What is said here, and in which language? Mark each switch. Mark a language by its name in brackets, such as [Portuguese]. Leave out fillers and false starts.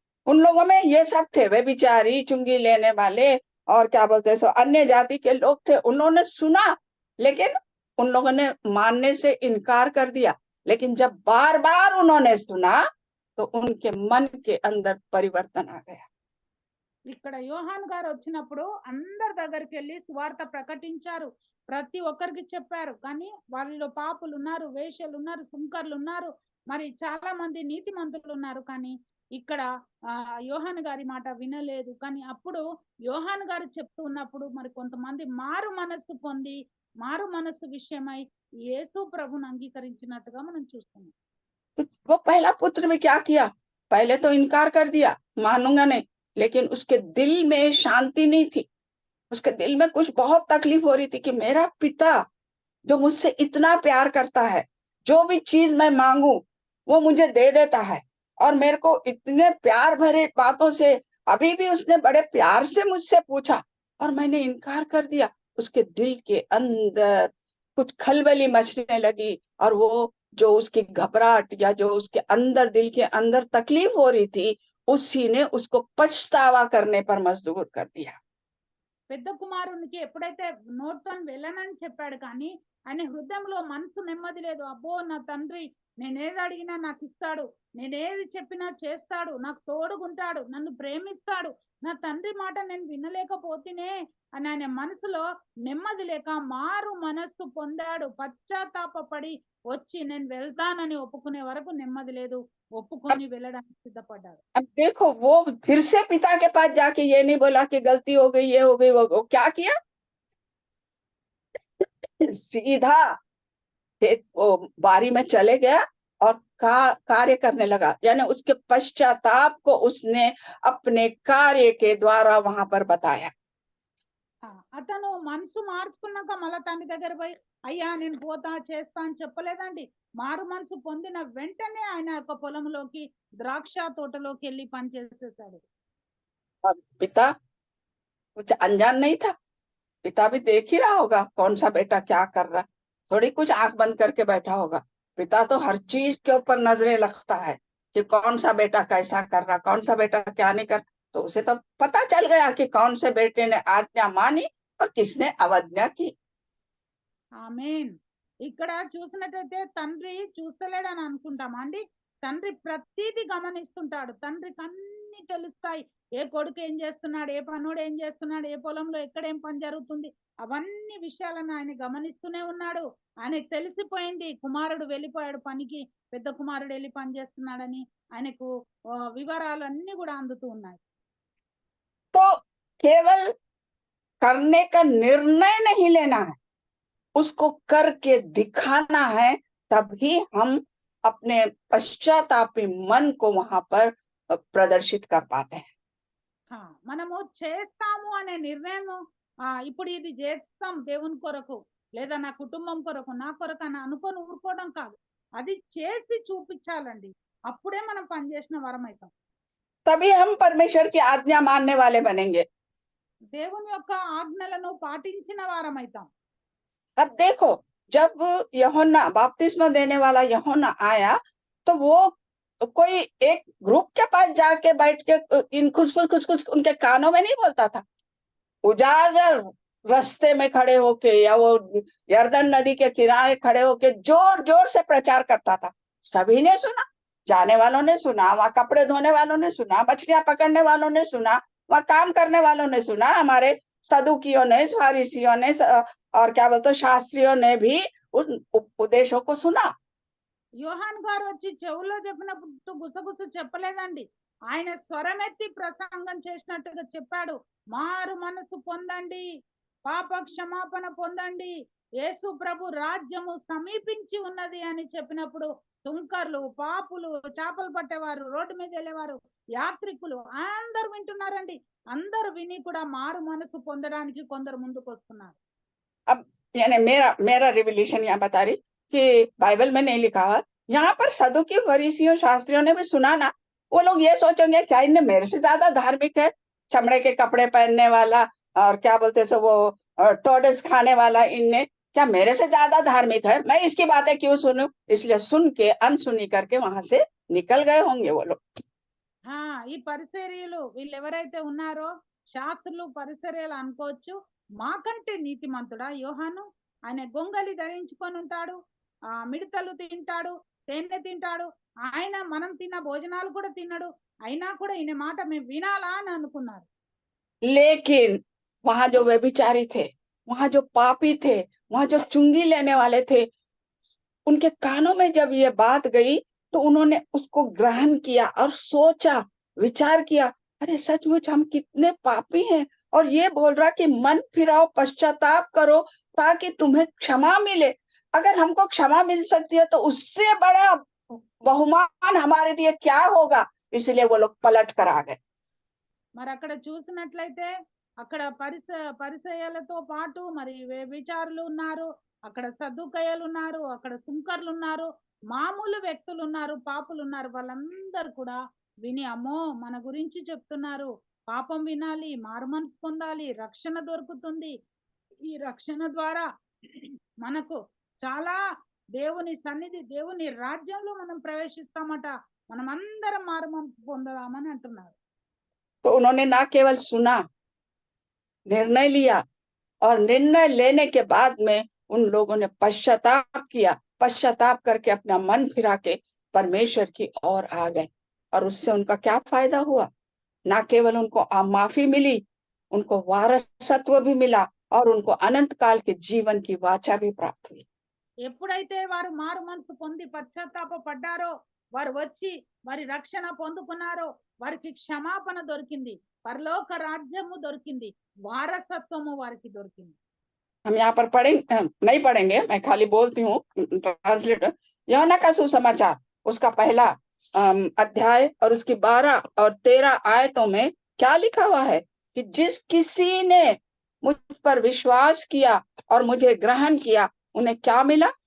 [Hindi] उन लोगों में ये सब थे, वे बिचारी, चुंगी लेने वाले और क्या बोलते सो अन्य जाति के लोग थे। उन्होंने सुना लेकिन उन लोगों ने मानने से इनकार कर दिया। लेकिन जब बार बार उन्होंने सुना तो उनके मन के अंदर परिवर्तन आ गया। [Telugu] ఇక్కడ యోహాన్ గారు వచ్చినప్పుడు అందరి దగ్గరికి వెళ్ళి సువార్త ప్రకటించారు, ప్రతి ఒక్కరికి చెప్పారు. కానీ వాళ్ళలో పాపులు ఉన్నారు, వేశ్యలు ఉన్నారు, సుంకర్లు ఉన్నారు, మరి చాలా మంది నీతిమంతులు ఉన్నారు. కానీ ఇక్కడ యోహాన్ గారి మాట వినలేదు. కానీ అప్పుడు యోహాన్ గారు చెప్తూ ఉన్నప్పుడు మరి కొంతమంది మారు మనస్సు పొంది మారు మనస్సు విషయమై యేసు ప్రభుని అంగీకరించినట్టుగా మనం చూస్తున్నాం. [Hindi] तो वो पहला पुत्र में क्या किया, पहले तो इनकार कर दिया, मानूंगा नहीं। लेकिन उसके दिल में शांति नहीं थी, उसके दिल में कुछ बहुत तकलीफ हो रही थी कि मेरा पिता जो मुझसे इतना प्यार करता है, जो भी चीज मैं मांगू वो मुझे दे देता है, और मेरे को इतने प्यार भरे बातों से अभी भी उसने बड़े प्यार से मुझसे पूछा और मैंने इनकार कर दिया। उसके दिल के अंदर कुछ खलबली मचने लगी, और वो जो उसकी घबराहट या जो उसके अंदर दिल के अंदर तकलीफ हो रही थी उसी ने उसको पछतावा करने पर मजबूर कर दिया। [Telugu] పెద్ద కుమారునికి ఎప్పుడైతే నోట్తో వెళ్ళనని చెప్పాడు, కానీ ఆయన హృదయంలో మనసు నెమ్మది లేదు. అబ్బో నా తండ్రి నేనేది అడిగినా నాకు ఇస్తాడు, నేనేది చెప్పినా చేస్తాడు, నాకు తోడుగుంటాడు, నన్ను ప్రేమిస్తాడు, నా తండ్రి మాట నేను వినలేకపోతేనే అని ఆయన మనసులో నెమ్మది లేక మారు మనస్సు పొందాడు. పశ్చాత్తాపడి వచ్చి నేను వెళ్తానని ఒప్పుకునే వరకు నెమ్మది లేదు, ఒప్పుకొని వెళ్ళడానికి సిద్ధపడ్డాడు. [Hindi] अब देखो, वो फिर से पिता के पास जाके ये नहीं बोला कि गलती हो गई, ये हो गई, वो क्या किया, सीधा वो बारी में चले गया और कार्य करने लगा। यानी उसके पश्चाताप को उसने अपने कार्य के द्वारा वहां पर बताया। [Telugu] అతను మనసు మార్చుకున్నాక మళ్ళా తండ్రి దగ్గర పోయి అయ్యా నేను పోతా చేస్తా అని చెప్పలేదండి. మారు మనసు పొందిన వెంటనే ఆయన యొక్క పొలంలోకి ద్రాక్ష తోటలోకి వెళ్ళి పని చేసేసాడు. [Hindi] पिता कुछ अनजान नहीं था, पिता भी देख ही रहा होगा कौन सा बेटा क्या कर रहा, थोड़ी कुछ आंख बंद करके बैठा होगा। पिता तो हर चीज के ऊपर नजरें रखता है कि कौन सा बेटा कैसा कर रहा, कौन सा बेटा क्या नहीं कर। तो उसे तो पता चल गया कि कौन से बेटे ने आज्ञा मानी और किसने अवज्ञा की। [Telugu] ఆమేన్. ఇక్కడ చూసినట్టయితే తండ్రి చూస్తలేడని అనుకుంటామా అండి? తండ్రి ప్రతిదీ గమనిస్తుంటాడు. తండ్రికి అన్ని తెలుస్తాయి. ఏ కొడుకు ఏం చేస్తున్నాడు, ఏ పనోడు ఏం చేస్తున్నాడు, ఏ పొలంలో ఎక్కడేం పని జరుగుతుంది, అవన్నీ విషయాలను ఆయన గమనిస్తూనే ఉన్నాడు. ఆయనకు తెలిసిపోయింది కుమారుడు వెళ్ళిపోయాడు పనికి, పెద్ద కుమారుడు వెళ్ళి పని చేస్తున్నాడని ఆయనకు వివరాలు అన్ని కూడా అందుతూ ఉన్నాయి. [Hindi] तो केवल करने का निर्णय नहीं लेना है, उसको करके दिखाना है, तभी हम अपने पश्चातापी मन को वहां पर प्रदर्शित कर पाते हैं। [Telugu] ఆ, మనము చేస్తాము అనే నిర్ణయం ఇప్పుడు ఇది చేస్తాం దేవుని కొరకు లేదా నా కుటుంబం కొరకు నా కొరకు అని అనుకొని ఊరుకోవడం కాదు, అది చేసి చూపించాలండి. అప్పుడే మనం పనిచేసిన వరం అవుతాం. [Hindi] तभी हम परमेश्वर की आज्ञा मानने वाले बनेंगे। [Telugu] దేవుని యొక్క ఆజ్ఞలను పాటించిన వారం అవుతాం. [Hindi] अब देखो, जब यूहन्ना बपतिस्मा देने वाला यूहन्ना आया तो वो कोई एक ग्रुप के पास जाके बैठ के इन कुछ उनके कानों में नहीं बोलता था। उजागर रास्ते में खड़े होके या वो यर्दन नदी के किनारे खड़े होके जोर जोर से प्रचार करता था। सभी ने सुना, जाने वालों ने सुना, वहां कपड़े धोने वालों ने सुना, मछलियां पकड़ने वालों ने सुना, वहां काम करने वालों ने सुना, हमारे सदुकियों ने, फारिसियों ने और क्या बोलते शास्त्रियों ने भी उन उपदेशों को सुना। [Telugu] యోహాన్ గారు వచ్చి చెవులో చెప్పినప్పుడు గుసగుస చెప్పలేదండి. ఆయన స్వరమెత్తి ప్రసంగం చేసినట్టుగా చెప్పాడు. మారు మనసు పొందండి, పాప క్షమాపణ పొందండి, యేసు ప్రభు రాజ్యము సమీపించి ఉన్నది అని చెప్పినప్పుడు తుంకర్లు, పాపులు, చేపలు పట్టేవారు, రోడ్డు మీద వెళ్ళేవారు, యాత్రికులు అందరూ వింటున్నారండి. అందరూ విని కూడా మారు మనసు పొందడానికి కొందరు ముందుకు వస్తున్నారు. [Hindi] अब यानी मेरा रिवलेशन यहाँ बता रही कि बाइबल में नहीं लिखा हुआ, यहाँ पर सदुकी फरीसियों शास्त्रियों ने भी सुना ना। वो लोग ये सोचेंगे क्या इनने मेरे से ज्यादा धार्मिक है, चमड़े के कपड़े पहनने वाला और क्या बोलते सो वो टोडस खाने वाला, इनने क्या मेरे से ज्यादा धार्मिक है, मैं इसकी बातें क्यों सुनूं। इसलिए सुन के अनसुनी करके वहां से निकल गए होंगे वो लोग। [Telugu] ఈ పరిసర్యలు వీళ్ళు ఎవరైతే ఉన్నారో శాస్త్రులు పరిసర్యలు అనుకోవచ్చు. మాకంటే నీతిమంతుడా యోహాను? ఆయన గొంగలి ధరించుకొని ఉంటాడు, మిడతలు తింటాడు, తేనె తింటాడు, ఆయన మనం తిన్న భోజనాలు కూడా తిన్నాడు, అయినా కూడా ఈయన మాట మేము వినాలా అని అనుకున్నారు. [Hindi] लेकिन वहां जो व्यभिचारी थे, वहां जो पापी थे, वहां जो चुंगी लेने वाले थे, उनके कानों में जब ये बात गई तो उन्होंने उसको ग्रहण किया और सोचा, विचार किया, अरे सचमुच हम कितने पापी हैं, और ये बोल रहा कि मन फिराओ, पश्चाताप करो ताकि तुम्हें क्षमा मिले। अगर हमको क्षमा मिल सकती है तो उससे बड़ा बहुमान हमारे लिए क्या होगा। इसलिए वो लोग पलट कर आ गए। [Telugu] మరి అక్కడ చూసినట్లయితే అక్కడ పరిసయ్యాలతో పాటు మరి విచారులు ఉన్నారు, అక్కడ సద్దుకయ్యలు ఉన్నారు, అక్కడ సుంకర్లు ఉన్నారు, మామూలు వ్యక్తులు ఉన్నారు, పాపులు ఉన్నారు. వాళ్ళందరూ కూడా విని అమ్మో మన గురించి చెప్తున్నారు, పాపం వినాలి, మారుమనసు పొందాలి, రక్షణ దొరుకుతుంది, ఈ రక్షణ ద్వారా మనకు చాలా దేవుని సన్నిధి, దేవుని రాజ్యంలో మనం ప్రవేశిస్తామట, మనం అందరం మారుమనసు పొందదామని అంటున్నారు. [Hindi] तो उन्होंने ना केवल सुना, निर्णय लिया, और निर्णय लेने के बाद में उन लोगों ने पश्चाताप किया। पश्चाताप करके अपना मन फिरा के परमेश्वर की ओर आ गए। और उससे उनका क्या फायदा हुआ? ना केवल उनको माफी मिली, उनको वारसत्व भी मिला और उनको अनंत काल के जीवन की वाचा भी प्राप्त हुई। [Telugu] ఎప్పుడైతే వారు మారు మనసు పొంది పశ్చాత్తాప పడ్డారో, వారు వచ్చి వారి రక్షణ పొందుకున్నారో, వారికి క్షమాపణ దొరికింది, పరలోక రాజ్యము దొరికింది, వారసత్వము వారికి దొరికింది. [Hindi] हम यहाँ पर नहीं पढ़ेंगे, मैं खाली बोलती हूँ ट्रांसलेटर। यूहन्ना का सुसमाचार उसका पहला अध्याय और उसकी 12 और 13 आयतों में क्या लिखा हुआ है कि जिस किसी ने मुझ पर विश्वास किया और मुझे ग्रहण किया, उन्हें क्या मिला?